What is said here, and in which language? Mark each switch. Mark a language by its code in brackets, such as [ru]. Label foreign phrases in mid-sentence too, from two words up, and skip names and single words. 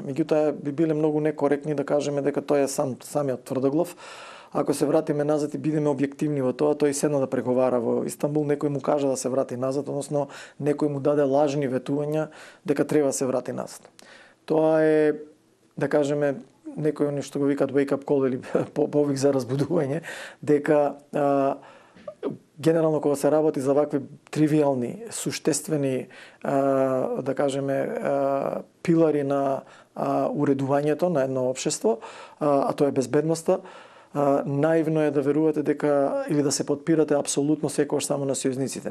[mk] Меѓутоа би биле многу некоректни да кажеме дека тој е самиот тврдоглав. Ако се вратиме назад и бидеме објективни во тоа, тој седна да преговара во Истанбул, некој му кажа да се врати назад, односно некој му даде лажни ветувања дека треба да се врати назад. Тоа е, да кажеме, некој они што го викаат [en] wake up call [mk] или повик за разбудување, дека генерално кога се работи за вакви тривиални, суштествени, да кажеме, пилари на уредувањето на едно општество, а тоа е безбедноста, наивно е да верувате дека или да се подпирате апсолутно секогаш само на сојузниците.